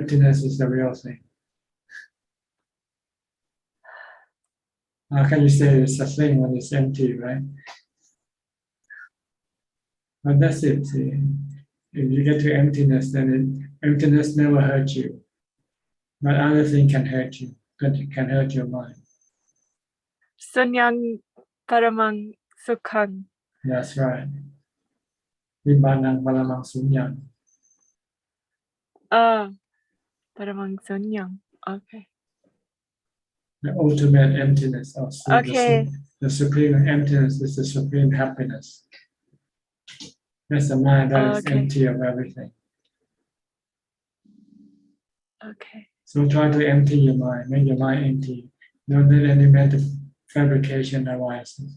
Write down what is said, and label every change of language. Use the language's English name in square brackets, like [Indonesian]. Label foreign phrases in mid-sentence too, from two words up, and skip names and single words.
[English] Emptiness is the real thing. How can you say it's a thing when it's empty, right? But that's it. See. If you get to emptiness, then emptiness never hurts you. But other thing can hurt you, can hurt your mind. [Pali] Sunyang paramang sukhang. [English] That's right. [Pali] Nibbānang paramang sunyang. Paramang sunyang. [English] Okay. The ultimate emptiness of sleep. Okay. The supreme emptiness is the supreme happiness. That's the mind that is empty of everything. Okay. So try to empty your mind, make your mind empty. Don't let any mental fabrication arise.